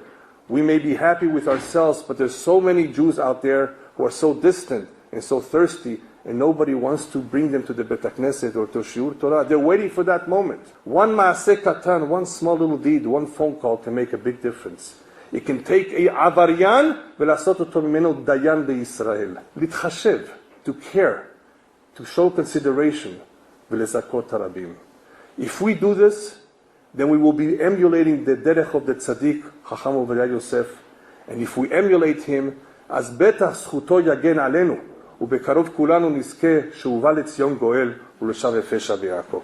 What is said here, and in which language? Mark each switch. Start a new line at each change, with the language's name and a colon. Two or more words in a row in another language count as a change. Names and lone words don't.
English: We may be happy with ourselves, but there's so many Jews out there who are so distant and so thirsty, and nobody wants to bring them to the
Hebrew: בית הכנסת
English: or to
Hebrew: שיעור תורה.
English: They're waiting for that moment. One
Hebrew: מעשה קטן,
English: one small little deed, one phone call can make a big difference. It can take
Hebrew: a עבריין ולעשות אותו ממנו דיין בישראל.
English: Litchashev, to care, to show consideration,
Hebrew: ולזכות הרבים.
English: If we do this, then we will be emulating the derech of the tzaddik Chacham Ovadia Yosef. And if we emulate him,
Hebrew: אז בטח זכותו יגן עלינו, ובקרוב כולנו נזכה שהובא לציון גואל ולשב יפה שב יעקב.